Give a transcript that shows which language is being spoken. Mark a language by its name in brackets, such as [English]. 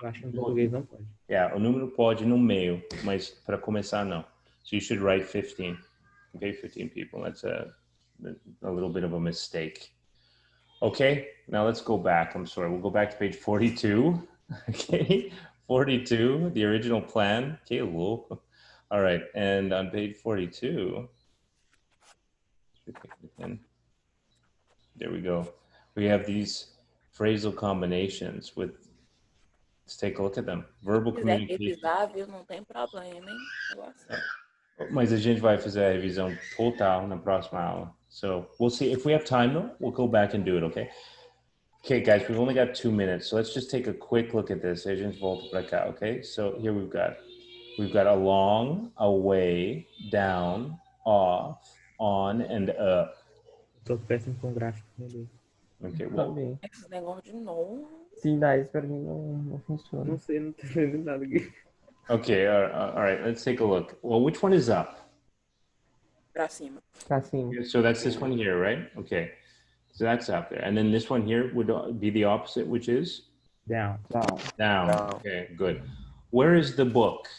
[Portuguese] Eu acho que em português não pode. Yeah, o número pode no meio, mas para começar não. [English] So you should write 15. Okay, 15 people. That's a little bit of a mistake. Okay, now let's go back. I'm sorry. We'll go back to page 42. Okay, 42, the original plan. Okay, look. All right, and on page 42, there we go. We have these phrasal combinations with, let's take a look at them. Verbal communication. [Portuguese] Não tem problema, hein? Mas a gente vai fazer a revisão total na próxima aula. [English] So we'll see. If we have time though, we'll go back and do it, okay? Okay, guys, we've only got 2 minutes. So let's just take a quick look at this. [Portuguese] A gente volta pra cá, okay? [English] So here we've got along, away, down, off, on, and up. [Portuguese] Tô péssimo com gráfico, meu Deus. [English] Okay, well, [Portuguese] Esse negócio de novo. Sim, daí pra mim não funciona. Não sei, não tô entendendo nada aqui. [English] okay, all right, let's take a look. Well, which one is up? [Portuguese] Pra cima. Pra cima. [English] So that's this one here, right? Okay, so that's up there. And then this one here would be the opposite, which is? Down. Okay, good. Where is the book?